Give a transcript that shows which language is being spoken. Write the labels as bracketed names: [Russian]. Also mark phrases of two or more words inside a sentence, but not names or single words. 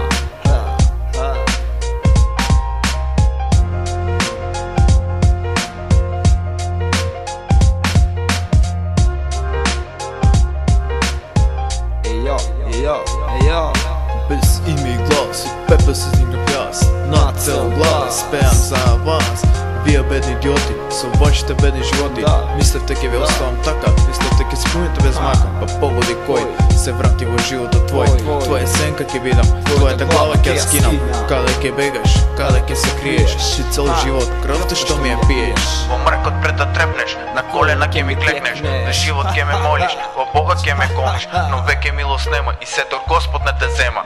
[Bulgarian] Без име и глас, от пепел си издигнав аз. Над цел глас, пеям за вас. Вие бедни идиоти, са вашите бедни животи. [Macedonian] Мислете ке ви оставам така, мислете ке си помните без мака. Па погоди кой се врати во живота твой. Твоя сенка ке видам, твоята глава ке я скинам. Каде ке бегаш, каде ке се криеш. Ти цел живот, [Bulgarian] кръвта што ми я пиеш. [Macedonian] Во мракот пред да трепнеш, на колена ке ми клекнеш. На живот ке ме молиш, во Бога ке ме кониш. Но веќе милост нема и сето Господ не те зема.